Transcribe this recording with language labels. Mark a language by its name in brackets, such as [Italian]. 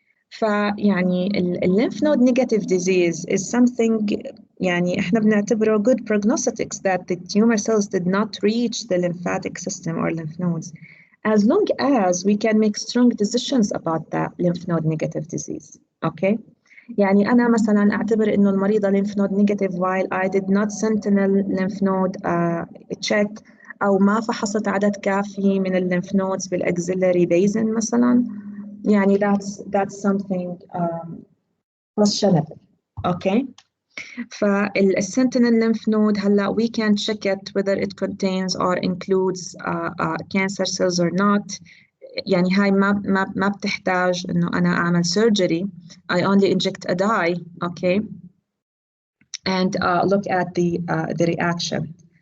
[English] فيعني lymph node negative disease is something [Arabic] يعني إحنا بنعتبره [English] good prognostics that the tumor cells did not reach the lymphatic system or lymph nodes. As long as we can make strong decisions about that lymph node negative disease, okay? [Arabic] يعني أنا مثلاً أعتبر إنه المريضة [English] lymph node negative while I did not sentinel lymph node check [Arabic] أو ما فحصت عدد كافي من الليمف نودز بالأكسيلري بيزن مثلا، يعني [English] that's something questionable. Okay. فالsentinel lymph node [Arabic] هلا [English] we can check it whether it contains or includes cancer cells or not. [Arabic] يعني هاي ما بتحتاج إنه أنا أعمل surgery. [English] I only inject a dye, okay, and look at the reaction.